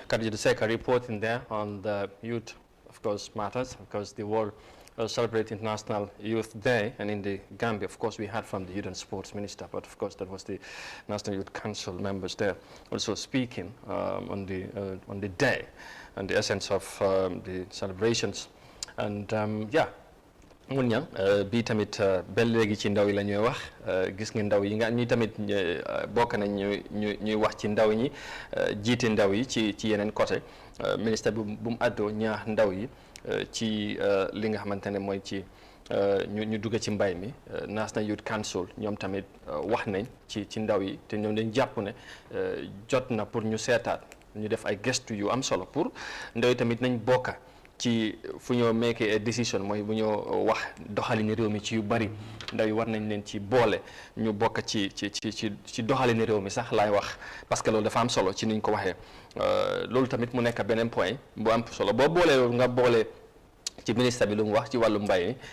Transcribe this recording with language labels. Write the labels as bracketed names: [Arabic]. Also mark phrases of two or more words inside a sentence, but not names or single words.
[English] Khadijatu Seka reporting there on the youth, of course, matters, because the world celebrate International Youth Day, and in the Gambia, of course, we heard from the Youth and Sports Minister, but of course that was the National Youth Council members there also speaking on the day and the essence of the celebrations. [Wolof] and mun ñang bii tamit ba léegi ci ndaw yi la ñuy wax gis nga ndaw yi nga ñi tamit bokk nañ ñuy wax ci ndaw ñi jiite ndaw yi ci yeneen côté ministre bi bu mu àddoo ñaax ndaw yi ci li nga xamante ne mooy ci ñu dugg ci mbay mi National Youth Council ñoom tamit wax nañ ci ndaw yi te ñoom dañ jàpp ne jot na pour ñu seetaat ñu def ay gëstu yu am solo pour ndaw yi tamit nañ bokka ci fu ñoo [English] make a decision [Wolof] mooy bu ñoo wax doxalini réew mi ci yu bari ndaw yi war nañ leen ci boole ñu bokk ci doxalini réew mi sax laay wax [French] parce que [Wolof] loolu dafa am solo ci niñ ko waxee loolu tamit mu nekk beneen point bu am solo boo boolee loolu nga boole ci ministre bi lu mu wax ci wàllu mbay